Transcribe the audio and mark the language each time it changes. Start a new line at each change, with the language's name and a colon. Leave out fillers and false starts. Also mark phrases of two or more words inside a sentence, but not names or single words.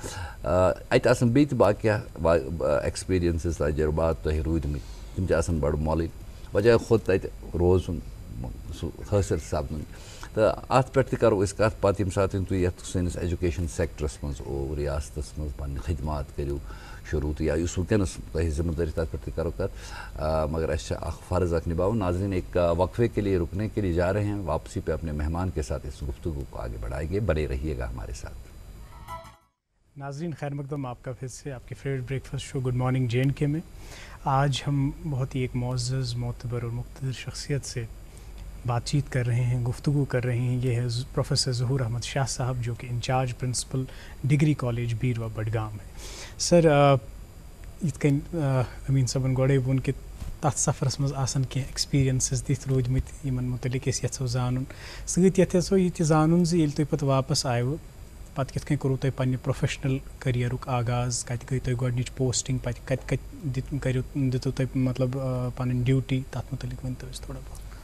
Kashmiri: اتہِ آسن بیٚیہِ تہِ باقٕے ایٚکٕسپیٖرینسز تجربات تۄہہِ روٗدمٕتۍ تِم تہِ آسن بڑٕ مۄلٕنۍ وجہ خۄد تتہِ روزُن سُہ حٲصِل سپدُن تہٕ اتھ پٮ۪ٹھ تہِ کرو أسۍ کتھ پتہٕ ییٚمہِ ساتہٕ تُہۍ یتھ سٲنِس
English: education sectors
Kashmiri: منٛز ریاستس منٛز پنٕنہِ خدمات کٔرِو شروٗع تہٕ یا یُس ونکیٚنس تۄہہِ ذمہٕ دٲری تتھ پٮ۪ٹھ تہِ کرو کتھ مگر اسہِ چھِ اکھ فرض اکھ نباوُن.
Urdu: ناظرین ایک وقفے کے لیے رکنے کے لیے جا رہے ہیں, واپسی پہ اپنے مہمان کے ساتھ اس گفتگو کو آگے بڑھائیں گے, بنے رہیے گا ہمارے ساتھ. ناظرین خیر مقدم آپ کا پھر سے آپ کے
English: favourite breakfast show
Urdu: گڈ مارننگ JNK میں آج ہم بہت ہی ایک معزز معتبر اور مقتدر شخصیت سے بات چیت کر رہے ہیں, گفتگو کر رہے ہیں. یہ ہے پروفیسر ظہور احمد شاہ صاحب جو کہ
English: in-charge principal
Urdu: ڈگری کالج بیروا بڈگام ہے.
Kashmiri: سر یِتھ کٔنۍ أمیٖن صٲبن گۄڈے ووٚن کہِ تَتھ سفرس منٛز آسن کینٛہہ ایٚکسپیٖرینسز تِتھۍ روٗدمٕتۍ یِمن مُتعلِق أسۍ یژھو زانُن. سۭتۍ یژھو یہِ تہِ زانُن زِ ییٚلہِ تُہۍ پتہٕ واپس آیوٕ پتہٕ کِتھ کٔنۍ کوٚروٕ تۄہہِ پننہِ پروفیشنل کٔریرُک آغاز, کتہِ گٔے تۄہہِ گۄڈنِچ پوسٹِنگ, پتہٕ کتہِ دِتوٕ تۄہہِ مطلب پنٕنۍ ڈیوٗٹی, تتھ مُتعلِق ؤنۍتو اَسہِ تھوڑا بہت.